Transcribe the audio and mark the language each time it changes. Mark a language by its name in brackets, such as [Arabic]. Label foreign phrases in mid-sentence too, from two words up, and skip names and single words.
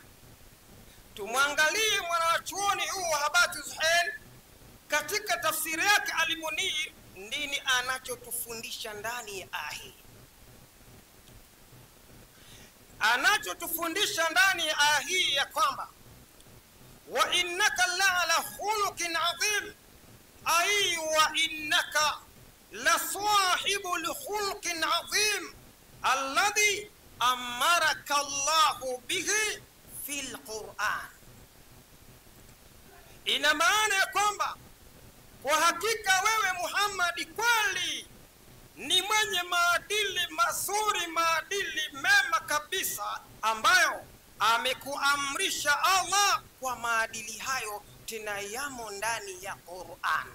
[Swahili] Tumwangalie mwanachuoni huu Wahabati Zuhail katika tafsiri yake al-Munir, nini anachotufundisha ndani ya aya. Anachotufundisha ndani ya aya hii ya kwamba [Arabic] وإنك لعلى خلق عظيم أي وإنك لصاحب خلق عظيم الذي أمرك الله به في القرآن. [Swahili] Ina maana ya kwamba kwa hakika wewe Muhammad kweli ni mwenye maadili mazuri, maadili mema kabisa, ambayo amekuamrisha Allah kwa maadili hayo, tena yamo ndani ya Qur'an.